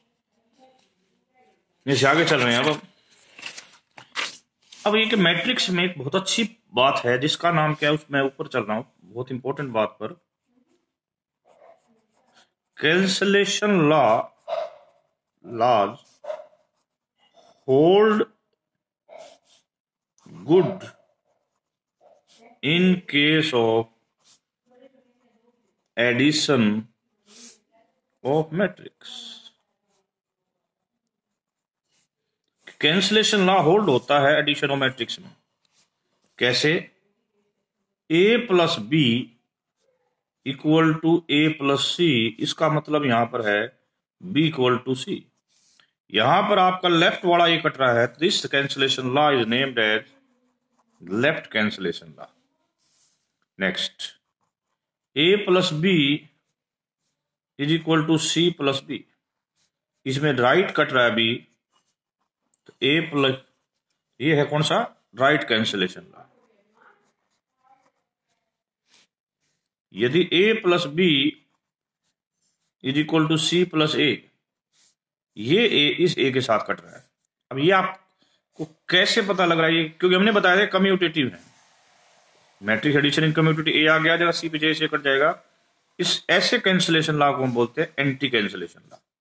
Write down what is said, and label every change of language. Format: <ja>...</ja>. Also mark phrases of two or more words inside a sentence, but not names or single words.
<hi>इससे आगे चल रहे हैं। अब ये कि मैट्रिक्स में एक बहुत अच्छी बात है जिसका नाम क्या है, उसमें ऊपर चल रहा हूं, बहुत इंपॉर्टेंट बात पर।</hi> <en>cancellation laws hold good in case of addition of matrix। cancellation law hold</en> <hi>होता है</hi> <en>addition of matrix</en> <hi>में। कैसे? a + b = a + c, इसका मतलब यहां पर है b = c। यहां पर आपका लेफ्ट वाला ये कट रहा है,</hi> <en>this cancellation law is named as left cancellation law.</en> <hi>नेक्स्ट, a + b = c + b, इसमें राइट कट रहा है b, तो a प्लस, ये है कौन सा?</hi> <en>right cancellation law.</en> <hi>यदि a + b = c + a, ये a इस a के साथ कट रहा है। अब ये आपको कैसे पता लग रहा है? ये क्योंकि हमने बताया था कम्यूटेटिव है,</hi> <en>matrix addition in commutative.</en> <hi>a आ गया जरा c पे j से कट जाएगा। इस ऐसे</hi> <en>cancellation law</en> <hi>को हम बोलते हैं</hi> <en>anti cancellation law.</en>